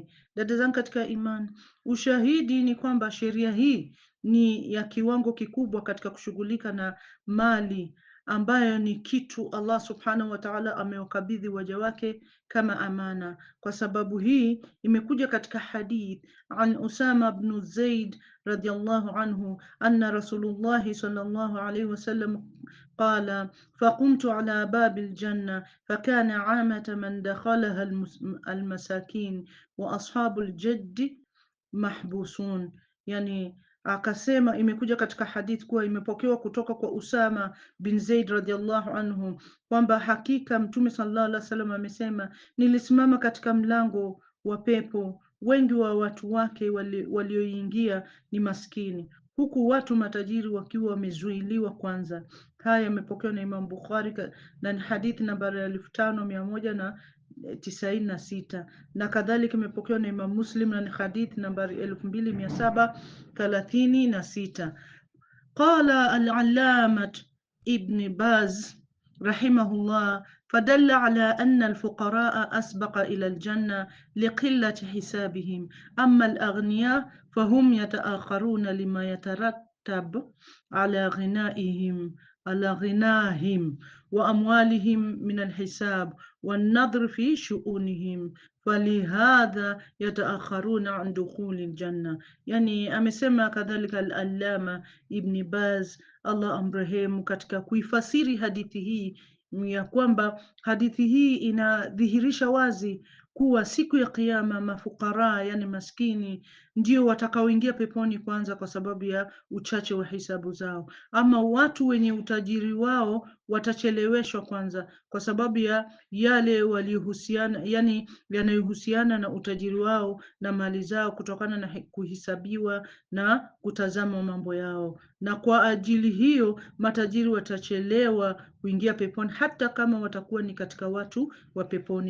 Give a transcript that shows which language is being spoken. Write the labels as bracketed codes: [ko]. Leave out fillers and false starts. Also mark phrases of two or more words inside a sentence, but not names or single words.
[sw] Dada zangu katika imani, ushahidi ni kwamba sheria hii ni ya kiwango kikubwa katika kushughulika na mali ambayo ni kitu Allah [ar] سبحانه وتعالى [sw] amewakabidhi waja wake kama amana. Kwa sababu hii imekuja katika hadith [ar] عن أسامة بن زيد رضي الله عنه أن رسول الله صلى الله عليه وسلم قال فقمت على باب الجنة فكان عامة من دخلها المساكين وأصحاب الجد محبوسون. [sw] Yani akasema, imekuja katika hadith kuwa imepokewa kutoka kwa Usama bin Zaid [ar] رضي الله عنه [sw] kwamba hakika Mtume [ar] صلى الله عليه وسلم [sw] amesema, nilisimama katika mlango wa pepo, wengi wa watu wake walioingia ni maskini, huku watu matajiri wakiwa wamezuiliwa kwanza. Haya yamepokewa na Imam Bukhari na ni hadithi nambari 5196, na kadhalika imepokewa na Imam Muslim na ni hadithi nambari 2736. [ar] قال العلامة ابن باز رحمه الله فدل على أن الفقراء أسبق إلى الجنة لقلة حسابهم أما الأغنياء فهم يتأخرون لما يترتب على غناهم على غناهم وأموالهم من الحساب والنظر في شؤونهم فلهذا يتأخرون عن دخول الجنة. [sw] Yani amesema kadhalika al-Allama Ibni Baz, Allah amrehemu, katika kuifasiri hadithi hii ya kwamba hadithi hii inadhihirisha wazi kuwa siku ya Kiyama mafukara, yani maskini, ndio watakaoingia peponi kwanza kwa sababu ya uchache wa hisabu zao, ama watu wenye utajiri wao watacheleweshwa kwanza kwa sababu ya yale waliohusiana, yani yanayohusiana na utajiri wao na mali zao, kutokana na kuhisabiwa na kutazama mambo yao, na kwa ajili hiyo matajiri watachelewa kuingia peponi hata kama watakuwa ni katika watu wa peponi.